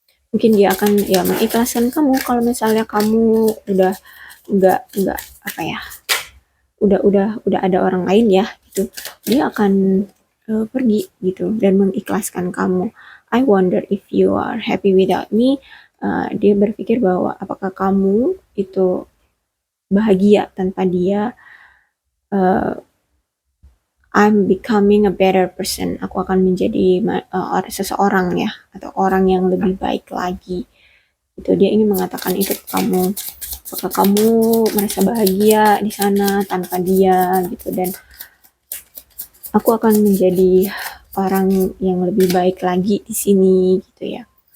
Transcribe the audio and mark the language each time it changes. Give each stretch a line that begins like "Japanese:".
Indonesian: Mungkin dia akan ya mengikhlaskan kamu kalau misalnya kamu udah nggak apa ya, udah ada orang lain ya gitu. Dia akan pergi gitu dan mengikhlaskan kamu.
English: I wonder if you are happy without me.
Indonesian: Dia berpikir bahwa apakah kamu itu bahagia tanpa dia.
English: I'm becoming a better person.
Indonesian: Aku akan menjadi seseorang ya atau orang yang lebih baik lagi. Itu dia ingin mengatakan itu ke kamu. Apakah kamu merasa bahagia di sana tanpa dia gitu dan aku akan menjadi orang yang lebih baik lagi di sini gitu ya.